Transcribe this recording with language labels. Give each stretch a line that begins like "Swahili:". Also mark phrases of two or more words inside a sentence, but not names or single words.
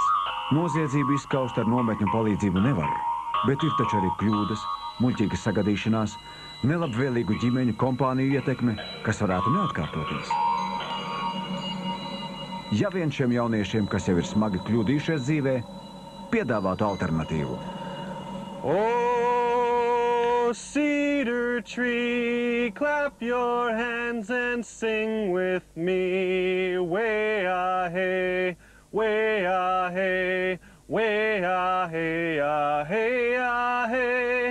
Latvian: Noziedzību izskaust ar nometņu palīdzību nevar, bet ir taču arī kļūdas, muļķīgas sagadīšanās, nelabvēlīgu ģimeņu kompāniju ietekme, kas varētu neatkārtoties. Ja vien šiem jauniešiem, kas jau ir smagi kļūdījušies dzīvē, piedāvātu alternatīvu.
English: Cedar tree, clap your hands and sing with me. Way-ah-hey, way-ah-hey, way-ah-hey, ah-hey, ah-hey.